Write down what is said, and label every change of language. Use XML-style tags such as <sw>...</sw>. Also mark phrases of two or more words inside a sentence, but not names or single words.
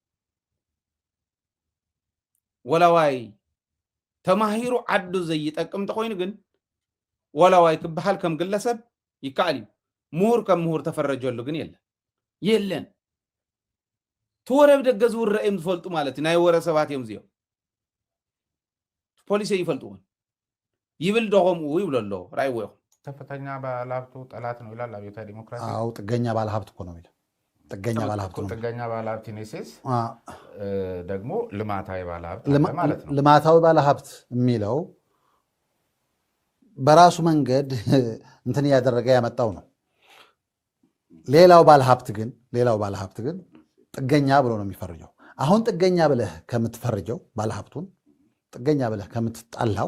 <ti>ወላዋይ ተማሂሩ ዓዱ ዘይጠቅም ተኮይኑ ግን ወላዋይ ክበሃል ከም ግለሰብ ይከኣል እዩ ምሁር ከም ምሁር ተፈረጀሉ ግን የለን ተወረብ ደገ ዝውረእ እዮም ዝፈልጡ ማለት ናይ ወረ ሰባት እዮም እዚኦም ፖሊስ ይፈልጡውን ይብል ደኸምኡ ይብሎ ኣሎ ራእይዎ ይኹም</ti> <am>ከፍተኛ ባለሀብቱ ጠላት ነው ይላል አብዮታዊ ዲሞክራሲ አው ጥገኛ ባለሀብት እኮ ነው የሚለው ጥገኛ ባለሀብት ነው ጥገኛ ባለሀብት ኔሴስ ደግሞ ልማታዊ ባለሀብት ማለት ነው ልማታዊ ባለሀብት የሚለው በራሱ መንገድ እንትን ያደረገ ያመጣው ነው ሌላው ባለሀብት ግን ጥገኛ ብሎ ነው የሚፈርጀው አሁን ጥገኛ ብለህ ከምትፈርጀው ባለሀብቱን ጥገኛ ብለህ ከምትጣላው</am>